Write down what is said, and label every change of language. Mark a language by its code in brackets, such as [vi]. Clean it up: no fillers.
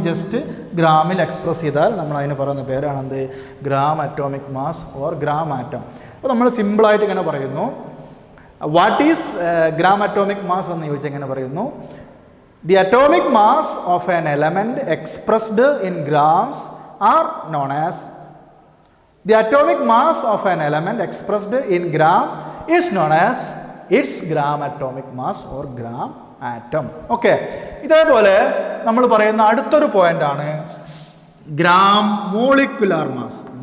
[ml] Just ഗ്രാമിൽ express ചെയ്താൽ നമ്മൾ അതിന് പറയുന്ന പേരാണെന്ത്? Gram atomic mass or gram atom. അപ്പോൾ നമ്മൾ സിമ്പിളായിട്ട് ഇങ്ങനെ പറയുന്നു, [en] what is gram atomic mass [ml] എന്ന് ചോദിച്ചാൽ എങ്ങനെ പറയുന്നു? [en] The atomic mass of an element expressed in grams are known as the atomic mass of an element expressed in gram is known as its gram atomic mass or gram atom. [ml] Okay, ഇതേപോലെ നമ്മൾ പറയുന്ന അടുത്തൊരു point ആണ് gram molecular mass.